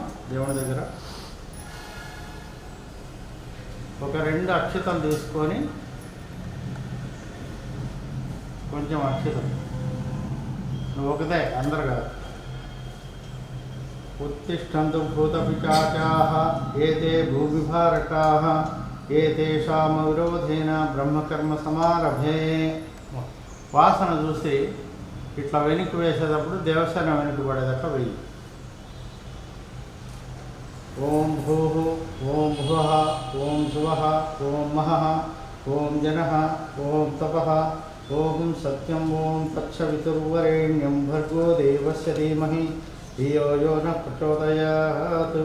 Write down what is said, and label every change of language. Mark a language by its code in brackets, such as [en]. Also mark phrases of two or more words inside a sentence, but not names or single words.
[te] దేవుని దగ్గర ఒక 2 అక్షతలు తీసుకొని కొంచెం అక్షతలు నువ్వు ఒకదే అందరు కాదు. [sa] उत्तिष्ठन्तु भूतपिशाचाः एते भूविभारकाः एतेषां विरोधेन ब्रह्मकर्म समारभे. [te] వాసన చూసి ఇట్లా వెనక్కి వేసేటప్పుడు దేవస్థానం వెనక్కి పడేదట్లా వెయ్యి. [sa] ఓం భూః ఓం భువః ఓం శువః ఓం మహః ఓం జనః ఓం తపః ఓం సత్యం ఓం తత్సవితుర్వరేణ్యం భర్గో దేవస్య ధీమహి ధియో యో నః ప్రచోదయాత్.